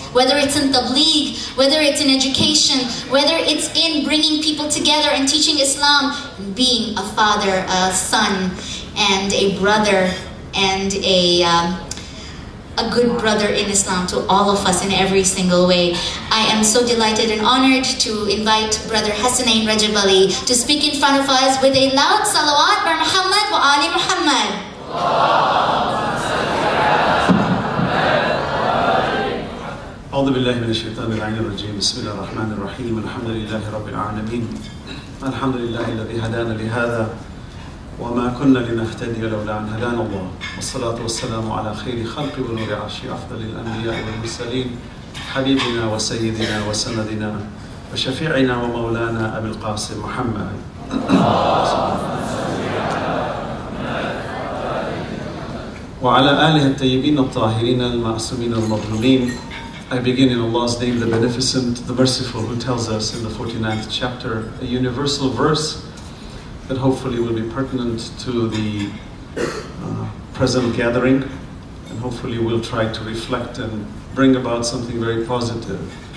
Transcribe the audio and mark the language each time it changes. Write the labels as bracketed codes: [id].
[en] Whether it's in tabligh, whether it's in education, whether it's in bringing people together and teaching Islam, and being a father, a son, and a brother, and a good brother in Islam to all of us in every single way. I am so delighted and honored to invite Brother Hassanain Rajabali to speak in front of us with a loud salawat bar Muhammad wa Ali Muhammad. [ar] أعوذ بالله من الشيطان الرجيم بسم الله الرحمن الرحيم الحمد لله رب العالمين الحمد لله الذي هدانا لهذا وما كنا لنهتدي لولا أن هدانا الله والصلاة والسلام على خير خلق ونور عرش أفضل الأنبياء والمرسلين حبيبنا وسيدنا وسندنا وشفيعنا ومولانا أبي القاسم محمد وعلى آله الطيبين الطاهرين المعصومين المظلومين. [en] I begin in Allah's name, the Beneficent, the Merciful, who tells us in the 49th chapter a universal verse that hopefully will be pertinent to the present gathering, and hopefully we'll try to reflect and bring about something very positive.